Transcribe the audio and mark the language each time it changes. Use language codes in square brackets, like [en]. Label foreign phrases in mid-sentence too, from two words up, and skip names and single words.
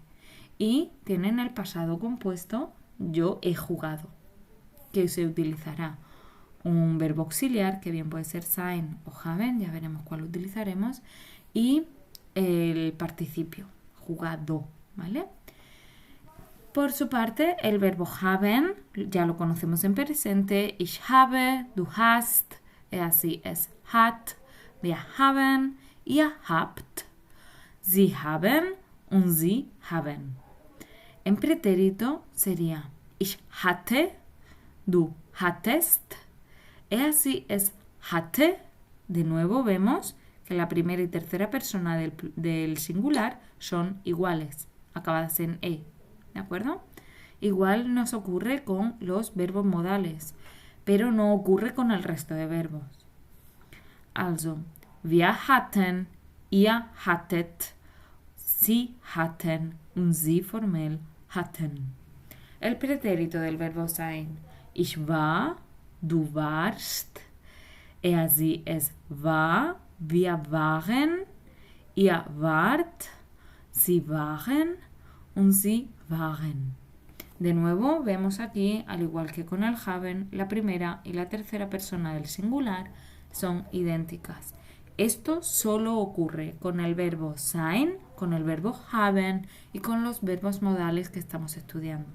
[es] Y tienen el pasado compuesto, yo he jugado, que se utilizará un verbo auxiliar, que bien puede ser sein o haben, ya veremos cuál utilizaremos, y el participio, jugado, ¿vale? Por su parte, el verbo haben, ya lo conocemos en presente, [de] ich habe, du hast, [es] así es [de] hat, wir haben, ihr habt, sie haben und sie haben. [es] En pretérito sería [de] ich hatte, du hattest, [es] así es [de] hatte. [es] De nuevo vemos que la primera y tercera persona del singular son iguales, acabadas en e, ¿de acuerdo? Igual nos ocurre con los verbos modales, pero no ocurre con el resto de verbos. [de] Also, wir hatten, ihr hattet, sie hatten und sie formell hatten. [es] El pretérito del verbo sein. [de] Ich war, du warst, sie, es war, wir waren, ihr wart, sie waren und sie waren. [es] De nuevo, vemos aquí, al igual que con el haben, la primera y la tercera persona del singular son idénticas. Esto solo ocurre con el verbo sein, con el verbo haben y con los verbos modales que estamos estudiando.